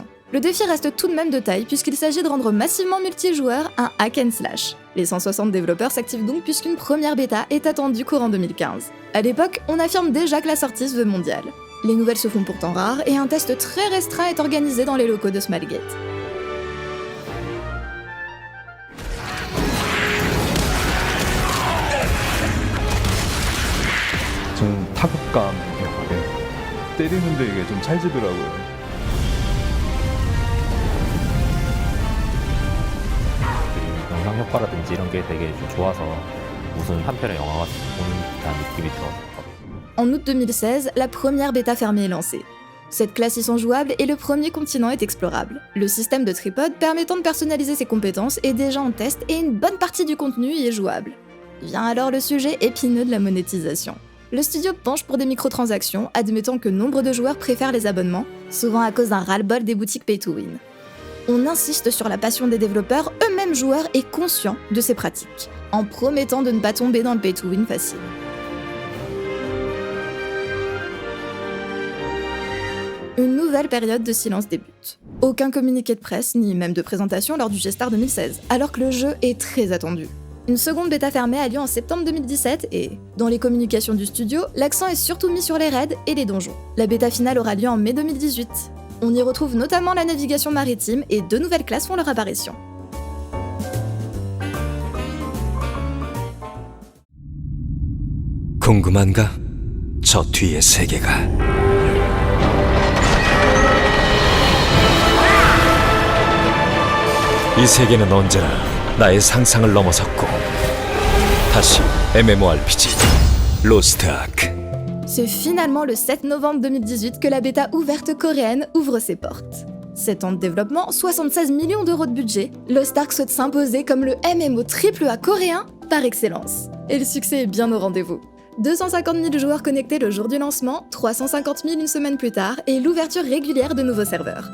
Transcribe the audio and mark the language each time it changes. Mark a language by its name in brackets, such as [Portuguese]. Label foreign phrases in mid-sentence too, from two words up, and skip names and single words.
[French] Le défi reste tout de même de taille puisqu'il s'agit de rendre massivement multijoueur un [English] hack and slash. [French] Les 160 développeurs s'activent donc puisqu'une première bêta est attendue courant 2015. À l'époque, on affirme déjà que la sortie se veut mondiale. Les nouvelles se font pourtant rares et un test très restreint est organisé dans les locaux de Smilegate. [Korean] 좀 타격감 있게 때리는데 이게 좀 찰지더라고요. 영상 효과라든지 이런 게 되게 좀 좋아서 무슨 한편의 영화가 보는 듯한 느낌이 들었거든요. [French] En août 2016, la première bêta fermée est lancée. Cette classe y sont jouables et le premier continent est explorable. Le système de tripod permettant de personnaliser ses compétences est déjà en test et une bonne partie du contenu y est jouable. Vient alors le sujet épineux de la monétisation. Le studio penche pour des microtransactions, admettant que nombre de joueurs préfèrent les abonnements, souvent à cause d'un ras-le-bol des boutiques pay-to-win. On insiste sur la passion des développeurs, eux-mêmes joueurs et conscients de ces pratiques, en promettant de ne pas tomber dans le pay-to-win facile. Une nouvelle période de silence débute. Aucun communiqué de presse, ni même de présentation lors du G-Star 2016, alors que le jeu est très attendu. Une seconde bêta fermée a lieu en septembre 2017 et, dans les communications du studio, l'accent est surtout mis sur les raids et les donjons. La bêta finale aura lieu en mai 2018. On y retrouve notamment la navigation maritime et 2 nouvelles classes font leur apparition. [Korean] 궁금한가? 저 뒤의 세계가. 이 세계는 언제나 나의 상상을 넘어섰고 다시 MMORPG Lost Ark. [French] C'est finalement le 7 novembre 2018 que la bêta ouverte coréenne ouvre ses portes. 7 ans de développement, 76 millions d'euros de budget, Lost Ark souhaite s'imposer comme le MMO AAA coréen par excellence. Et le succès est bien au rendez-vous. 250 000 joueurs connectés le jour du lancement, 350 000 une semaine plus tard, et l'ouverture régulière de nouveaux serveurs.